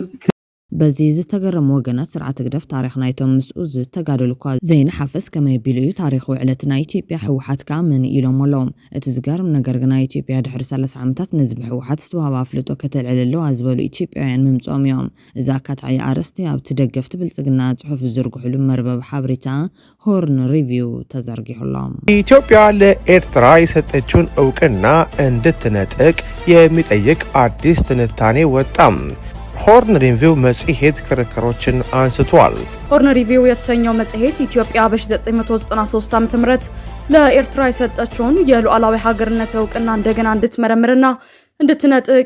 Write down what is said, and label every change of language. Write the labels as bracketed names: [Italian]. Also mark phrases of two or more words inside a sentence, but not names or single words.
[Tigrinya] በዚ ዝተገረሙ ወገናት ስርዓተ ግደፍ ታሪክ ናይቶም ምስኡ ዝተጋደሉ እኳ ዘይነሓፍስ ከመይ ቢሉ እዩ ታሪክ ውዕለት ናይ ኢትዮጵያ ህወሓት ከዓ ምን ኢሎም ኣለዎም እቲ ዝገርም ነገር ግን ናይ ኢትዮጵያ ድሕሪ 30 ዓመታት ነዚ ብህወሓት ዝተዋሃበ አፍልጦ ከተልዕል ኣለዋ ዝበሉ ኢትዮጵያውያን ምምፆም እዮም እዛ ካትዓይ አርስቲ ኣብቲ ደገፍቲ ብልጽግና ጽሑፍ ዝዝርግሕሉ መርበብ ሓበሬታ ሆርን ሪቪው ተዘርጊሑሎም [Amharic] ኢትዮጵያ ለኤርትራ የሰጠችውን እውቅና እንድትነጥቅ የሚጠይቅ አዲስ ትንታኔ ወጣም ሆርን ሪቪው መጽሔት ክርክሮችን አንስቷል። ሆርን ሪቪው የተሰኘው መጽሔት ኢትዮጵያ በ1993 ዓ.ም ለኤርትራ የሰጠችውን የሉዓላዊ ሀገርነት እውቅና እንደገና እንድትመረምርና እንድትነጥቅ